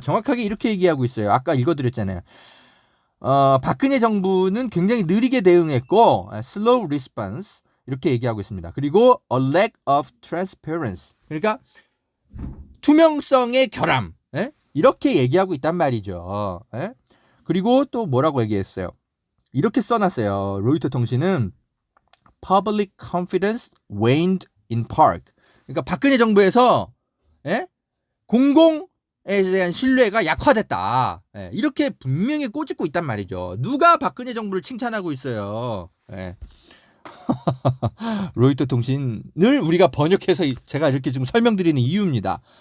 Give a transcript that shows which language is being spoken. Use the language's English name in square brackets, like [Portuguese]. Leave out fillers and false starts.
[Korean] 정확하게 이렇게 얘기하고 있어요. 아까 읽어드렸잖아요. 박근혜 정부는 굉장히 느리게 대응했고 [English] slow response [Korean] 이렇게 얘기하고 있습니다. 그리고 [English] a lack of transparency [Korean] 그러니까 투명성의 결함 이렇게 얘기하고 있단 말이죠. 그리고 또 뭐라고 얘기했어요. 이렇게 써놨어요. [English] 로이터 통신은 public confidence waned in part. [Korean] 그러니까 박근혜 정부에서 공공에 대한 신뢰가 약화됐다. 이렇게 분명히 꼬집고 있단 말이죠. 누가 박근혜 정부를 칭찬하고 있어요. 로이터 통신을 우리가 번역해서 제가 이렇게 지금 설명드리는 이유입니다.